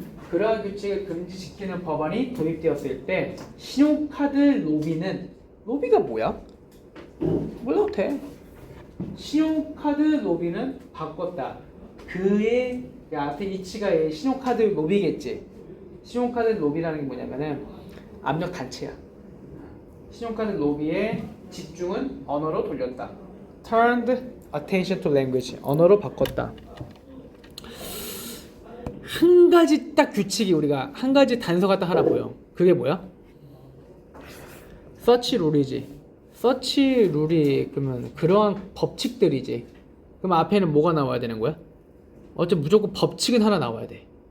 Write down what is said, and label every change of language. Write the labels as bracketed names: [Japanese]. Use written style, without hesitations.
[Korean] 그러한 규칙을 금지시키는 법안이 도입되었을 때 신용카드 로비가 뭐야? 몰라도 돼. 신용카드 로비는 바꿨다. 그의 앞에 이치가 신용카드 로비겠지. 신용카드 로비라는 게 뭐냐면은 압력 단체야. 신용카드 로비의 집중은 언어로 돌렸다. [English] Turned attention to language. [Korean] 언어로 바꿨다. 한 가지 딱 규칙이 우리가 한 가지 단서가 딱 하나 보여. 그게 뭐야? 서치 룰이지. 서치 룰이 그러면 그러한 법칙들이지. 그럼 앞에는 뭐가 나와야 되는 거야? 어차피 무조건 법칙은 하나 나와야 돼.